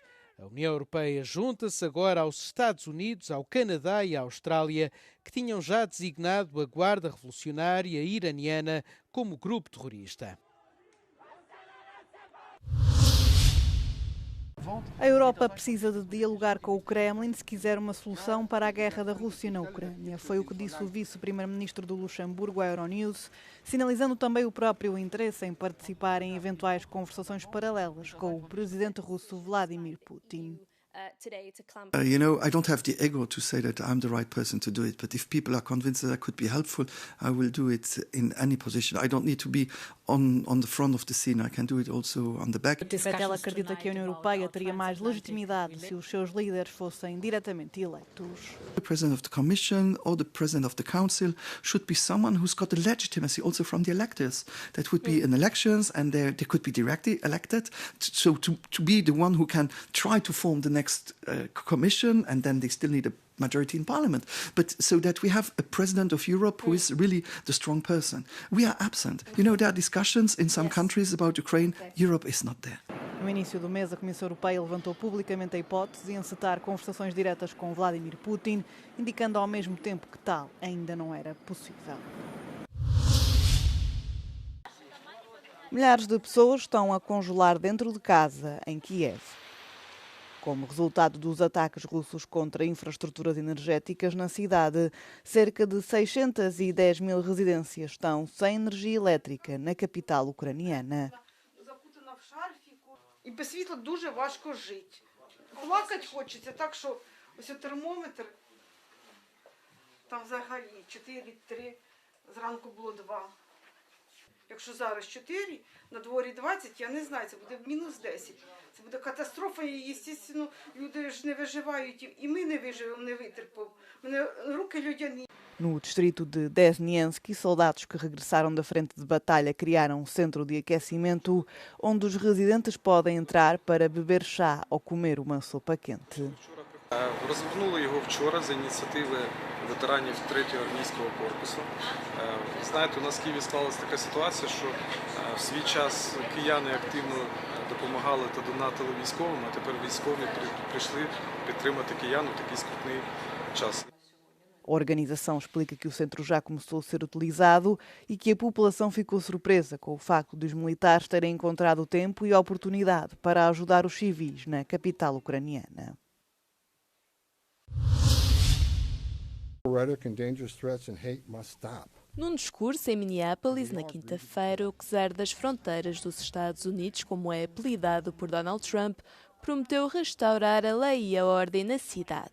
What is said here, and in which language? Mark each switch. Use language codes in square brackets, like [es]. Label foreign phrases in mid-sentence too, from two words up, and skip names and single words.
[pt] A União Europeia junta-se agora aos Estados Unidos, ao Canadá e à Austrália, que tinham já designado a Guarda Revolucionária Iraniana como grupo terrorista. A Europa precisa de dialogar com o Kremlin se quiser uma solução para a guerra da Rússia na Ucrânia. Foi o que disse o vice-primeiro-ministro do Luxemburgo à Euronews, sinalizando também o próprio interesse em participar em eventuais conversações paralelas com o presidente russo Vladimir Putin. [en] I don't have the ego to say that I'm the right person to do it, but if people are convinced that I could be helpful, I will do it in any position. I don't need to be on the front of the scene. I can do it also on the back. Bettel acredita que a União Europeia teria mais legitimidade se os seus líderes fossem diretamente eleitos. The President of the Commission or the President of the Council should be someone who's got the legitimacy also from the electors. That would be in elections, and they could be directly elected. So to be the one who can try to form the next Commission, and then they still need a majority in Parliament. But so that we have a President of Europe who is really the strong person. We are absent. You know, there are discussions in some countries about Ukraine. Europe is not there. [pt] No início do mês, a Comissão Europeia levantou publicamente a hipótese de encetar conversações diretas com Vladimir Putin, indicando ao mesmo tempo que tal ainda não era possível. Milhares de pessoas estão a congelar dentro de casa em Kiev. Como resultado dos ataques russos contra infraestruturas energéticas na cidade, cerca de 610 mil residências estão sem energia elétrica na capital ucraniana. [uk] І без світла дуже важко жити. Плакати хочеться, так що ось термометр, там взагалі 4,3, зранку було 2. Якщо зараз 4, на дворі 20, я не знаю, це буде мінус 10. Це буде катастрофа, і, звісно, люди ж не виживають, і ми не виживемо, не витерпимо. Мене руки людяні. [pt] No distrito de Desniensky, soldados que regressaram da frente de batalha criaram um centro de aquecimento onde os residentes podem entrar para beber chá ou comer uma sopa quente. [uk] Розгорнули його вчора за ініціативи ветеранів 3-го армійського корпусу. Знаєте, у нас в Києві склалася така ситуація, що в свій час кияни активно допомагали та донатили військовим, а тепер військові прийшли підтримати киян у такий скрутний час. [pt] A organização explica que o centro já começou a ser utilizado e que a população ficou surpresa com o facto dos militares terem encontrado tempo e oportunidade para ajudar os civis na capital ucraniana. Num discurso em Minneapolis, na quinta-feira, o czar das fronteiras dos Estados Unidos, como é apelidado por Donald Trump, prometeu restaurar a lei e a ordem na cidade.